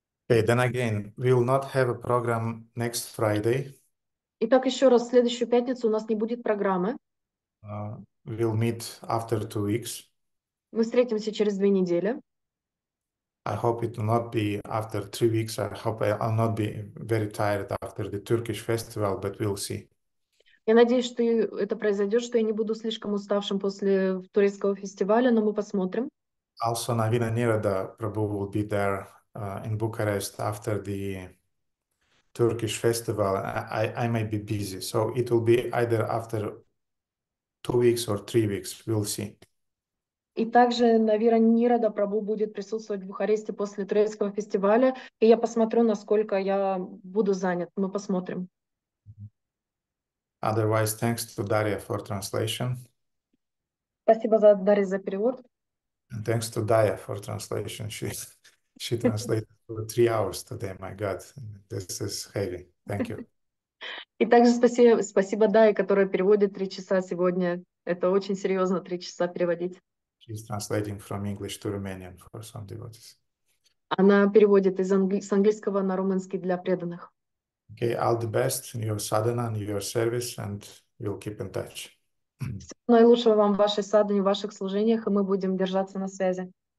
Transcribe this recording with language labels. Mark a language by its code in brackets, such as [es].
[en] Okay, then again, we will not have a program next Friday. [ru] Итак, еще раз, в следующую пятницу у нас не будет программы. [en] We'll meet after 2 weeks. [ru] Мы встретимся через 2 недели. [en] I hope it will not be after 3 weeks. I hope I'll not be very tired after the Turkish festival, but we'll see. [ru] Я надеюсь, что это произойдет, что я не буду слишком уставшим после турецкого фестиваля, но мы посмотрим. [en] Also, Navina Narada Prabhu will be there in Bucharest after the Turkish festival. I may be busy, so it will be either after 2 weeks or 3 weeks. We'll see. [ru] И также Нарада Прабху будет присутствовать в Бухаресте после турецкого фестиваля, и я посмотрю, насколько я буду занят. Мы посмотрим. [en] Otherwise, thanks to Daria for translation. [ru] Спасибо, Дарья, за перевод. [en] And thanks to Daya for translation. She translated for 3 hours today. My God, this is heavy. Thank you. [ru] И также спасибо Дае, которая переводит 3 часа сегодня. Это очень серьезно, 3 часа переводить. [en] She's translating from English to Romanian for some devotees. [ru] Она переводит с английского на румынский для преданных. [en] Okay, all the best in your sadhana and your service, and we'll keep in touch. [ru] Всего наилучшего вам в вашей садхане, в ваших служениях, и мы будем держаться на связи.